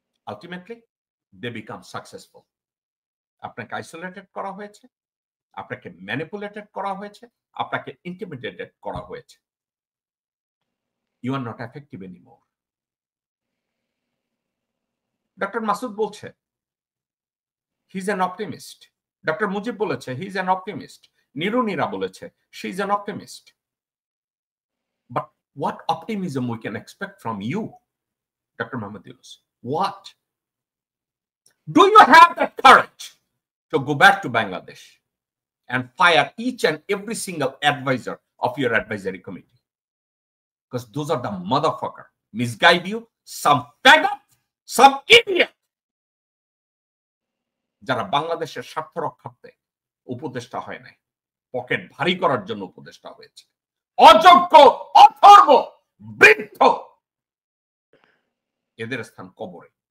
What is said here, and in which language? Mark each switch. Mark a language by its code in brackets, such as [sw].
[en] Ultimately they become successful. [bn] আপনাকে isolated করা হয়েছে, আপনাকে ম্যানিপুলেটেড করা হয়েছে, আপনাকে ইন্টিমিডেটেড করা হয়েছে। [en] You are not effective anymore. Doctor Masud বলছে he is an optimist, doctor Mujib বলেছে he is an optimist, নিরুনিরা বলেছে she is an optimist. But what optimism we can expect from you, Dr. Mohammad Yunus? What? Do you have the courage to go back to Bangladesh and fire each and every single advisor of your advisory committee? Because those are the motherfucker misguide you, some faggot, some idiot. [bn] যারা বাংলাদেশের স্বার্থ রক্ষার্থে উপদেষ্টা হয় নাই, pocket ভারী করার জন্য উপদেষ্টা হয়েছে, অযোগ্য, অথর্ব, বৃদ্ধ, এদের স্থান কবরে।